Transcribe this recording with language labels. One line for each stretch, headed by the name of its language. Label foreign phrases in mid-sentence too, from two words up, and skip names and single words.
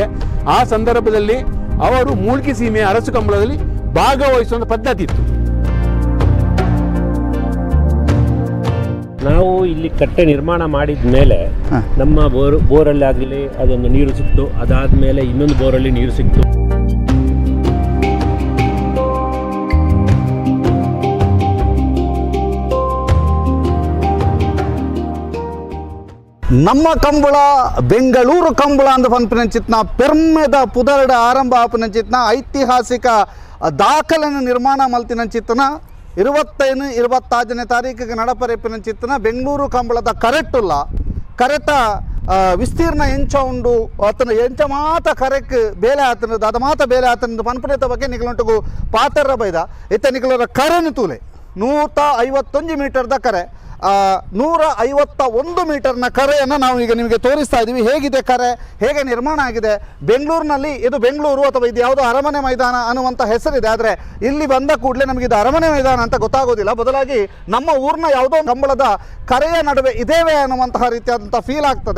Kannada: ಆ ಸಂದರ್ಭದಲ್ಲಿ ಅವರು ಮೂಳ್ಕಿ ಸೀಮೆಯ ಅರಸು ಕಂಬಳದಲ್ಲಿ ಭಾಗವಹಿಸುವಂಥ ಪದ್ಧತಿ ಇತ್ತು. ನಾವು ಇಲ್ಲಿ ಕಟ್ಟೆ ನಿರ್ಮಾಣ ಮಾಡಿದ ಮೇಲೆ ನಮ್ಮ ಬೋರಲ್ಲಿ ಆಗಲಿ ಅದೊಂದು ನೀರು ಸಿಕ್ತು. ಅದಾದಮೇಲೆ ಇನ್ನೊಂದು ಬೋರಲ್ಲಿ ನೀರು ಸಿಕ್ತು.
Tulu: ನಮ್ಮ ಕಂಬಳ ಬೆಂಗಳೂರು ಕಂಬಳ ಅಂದ ಪನ್ಪನಂಚಿತ್ನ ಪೆರ್ಮೆದ ಪುದರ್ಡ ಆರಂಭ ಆಪನಂಚಿತ್ನ ಐತಿಹಾಸಿಕ ದಾಖಲೆನ ನಿರ್ಮಾಣ ಮಲ್ತಿನಂಚಿತ್ನ 25-26ನೇ ತಾರೀಕಿಗೆ ನಡಪರೆಪ್ಪಿನಂಚಿತ್ನ ಬೆಂಗಳೂರು ಕಂಬಳದ ಕರೆಟ್ಟುಲ್ಲ ಕರೆತ ವಿಸ್ತೀರ್ಣ ಎಂಚ ಉಂಡು ಅತನ ಎಂಚ ಮಾತ ಕರೆಕ್ ಬೇಲೆ ಆತನದು ಅದು ಮಾತ ಬೇಲೆ ಆತನದು ಪನ್ಪನೇತ ಬಗ್ಗೆ ನಿಗಲುಂಟು ಪಾತರ್ರ ಬೈದ ಇತ್ತ ನಿಗಲರ ಕರೆನು ತೂಲೆ 151 ಮೀಟರ್ದ ಕರೆ 151 ಮೀಟರ್ನ
Kannada: ಕರೆಯನ್ನು ನಾವು ಈಗ ನಿಮಗೆ ತೋರಿಸ್ತಾ ಇದ್ದೀವಿ. ಹೇಗಿದೆ ಕರೆ, ಹೇಗೆ ನಿರ್ಮಾಣ ಆಗಿದೆ. ಬೆಂಗಳೂರಿನಲ್ಲಿ ಇದು ಬೆಂಗಳೂರು ಅಥವಾ ಇದು ಯಾವುದೋ ಅರಮನೆ ಮೈದಾನ ಅನ್ನುವಂಥ ಹೆಸರಿದೆ. ಆದರೆ ಇಲ್ಲಿ ಬಂದ ಕೂಡಲೇ ನಮಗೆ ಇದು ಅರಮನೆ ಮೈದಾನ ಅಂತ ಗೊತ್ತಾಗೋದಿಲ್ಲ. ಬದಲಾಗಿ ನಮ್ಮ ಊರಿನ ಯಾವುದೋ ಕಂಬಳದ ಕರೆಯ ನಡುವೆ ಇದೇವೆ ಅನ್ನುವಂತಹ ರೀತಿಯಾದಂಥ ಫೀಲ್ ಆಗ್ತದೆ.